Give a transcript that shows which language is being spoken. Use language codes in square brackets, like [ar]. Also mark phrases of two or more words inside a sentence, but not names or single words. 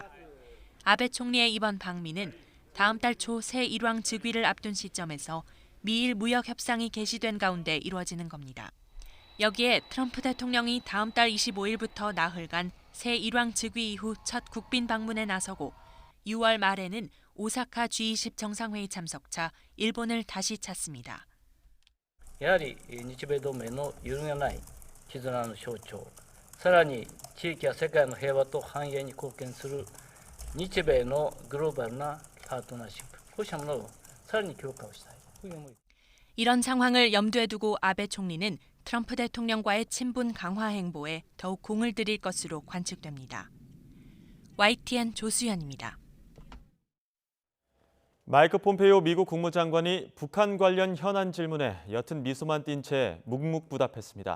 [ko] 아베 총리의 이번 방미는 다음 달 초 새 일왕 즉위를 앞둔 시점에서 미일 무역 협상이 개시된 가운데 이루어지는 겁니다. 여기에 트럼프 대통령이 다음 달 25일부터 나흘간 새 일왕 즉위 이후 첫 국빈 방문에 나서고 6월 말에는 오사카 G20 정상회의 참석차 일본을 다시 찾습니다. [ja] やはり日米同盟の揺るぎない絆の象徴、さらに地域や世界の平和と繁栄に貢献する日米のグローバルなパートナーシップ、こうしたものをさらに強化をしたい。 [ko] 이런 상황을 염두에 두고 아베 총리는 트럼프 대통령과의 친분 강화 행보에 더욱 공을 들일 것으로 관측됩니다. YTN 조수연입니다. 마이크 폼페이오 미국 국무장관이 북한 관련 현안 질문에 옅은 미소만 띈 채 묵묵부답했습니다.